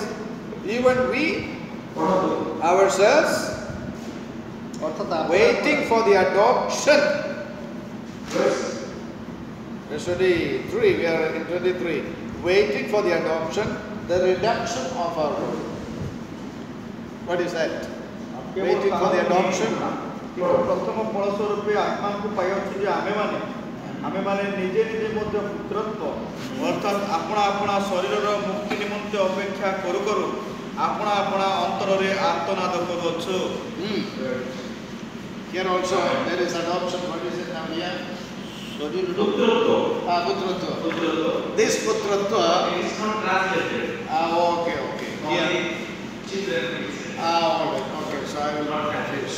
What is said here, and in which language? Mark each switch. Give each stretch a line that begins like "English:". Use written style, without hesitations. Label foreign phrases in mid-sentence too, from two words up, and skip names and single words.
English: Even we ourselves waiting for the adoption. Verse 23, we are in 23. Waiting for the adoption, the redemption of our body. What is that? Waiting for the adoption.
Odia: ପ୍ରଥମ ଫଳ ସ୍ୱରୂପେ ଆତ୍ମାକୁ ପାଇଅଛୁ ଯେ ଆମେମାନେ ନିଜେ ମଧ୍ୟ ପୁତ୍ରତ୍ୱ ଅର୍ଥାତ୍ ଆପଣା ଶରୀରର ମୁକ୍ତି ନିମନ୍ତେ ଅପେକ୍ଷା କରୁ ଆପଣା ଅନ୍ତରରେ ଆର୍ତ୍ତନାଦ କରୁଅଛୁ।
English: Here also there is adoption. What is it now here? Putrattva. This putrattva is not translated. Okay. Here. All right. Okay, so I will not confuse.